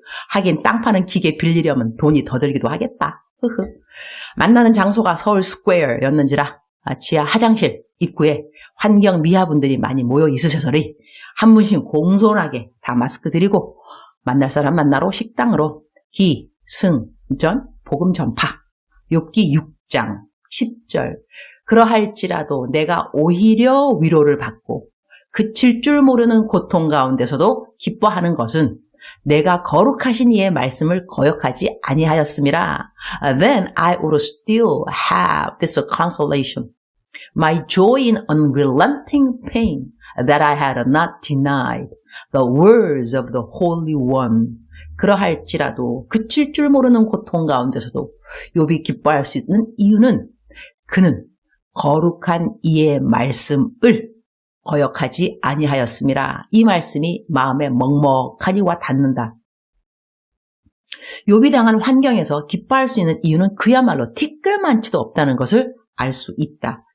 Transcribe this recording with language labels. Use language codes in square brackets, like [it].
[ko] 하긴 땅 파는 기계 빌리려면 돈이 더 들기도 하겠다. 만나는 장소가 서울 스퀘어였는지라 지하 화장실 입구에 환경 미화분들이 많이 모여 있으셔서리 한 분씩 공손하게 다 마스크 드리고, 만날 사람 만나러 식당으로 기승전 복음 전파. 욥기 6장 10절. 그러할지라도 내가 오히려 위로를 받고 그칠 줄 모르는 고통 가운데서도 기뻐하는 것은 내가 거룩하신 이의 말씀을 거역하지 아니하였음이라. [en] Then I would still have this consolation, my joy in unrelenting pain, that I had not denied the words of the Holy One. [ko] 그러할지라도 그칠 줄 모르는 고통 가운데서도 욥이 기뻐할 수 있는 이유는 그는 거룩한 이의 말씀을 거역하지 아니하였음이라. 이 말씀이 마음에 먹먹하니 와 닿는다. 욥이 당한 환경에서 기뻐할 수 있는 이유는 그야말로 티끌만치도 없다는 것을 알 수 있다.